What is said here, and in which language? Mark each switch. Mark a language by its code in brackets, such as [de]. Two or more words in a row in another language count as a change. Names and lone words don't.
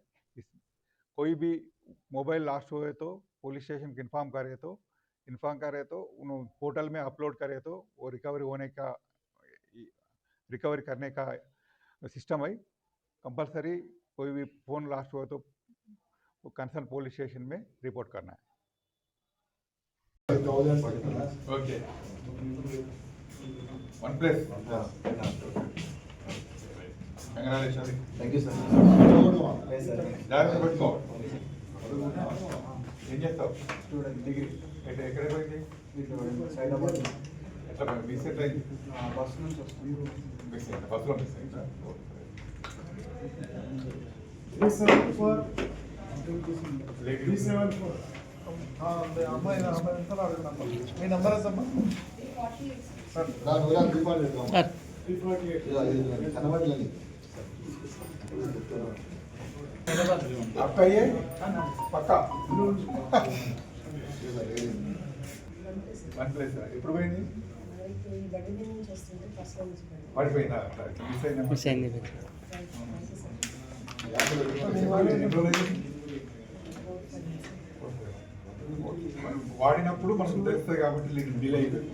[hi] कोई भी [en] mobile lost [hi] हुए तो [en] police station [hi] को इन्फॉर्म करे तो उन पोर्टल में अपलोड करे तो वो रिकवरी करने का सिस्टम है। कंपलसरी कोई भी [en] phone lost [hi] हुआ तो वो [en] concern police station [hi] में रिपोर्ट करना है। [en] Okay. One place. Congratulations. Thank you, sir. [te] జాగ్రత్త పెట్టుకో. ఏం చేస్తావు? [en] Student degree. [te] ఎక్కడ పోయింది? సైదాబాద్. ఎట్లా మిస్ ఎట్లా అయింది? బస్ నుంచి వస్తుంది. మిస్ అయిందా? బస్సులో మిస్ అయిందా? 374. 374. అమ్మాయి మీ నంబర్ ఎంతమ్మా? సార్ 348 [hi] आपका ये पक्का वन प्लेस [te] ఎప్పుడు పోయింది? పడిపోయిందా? మిస్ అయింది. వాడినప్పుడు మనకు తెలుస్తుంది కాబట్టి డిలే అయిపోయింది.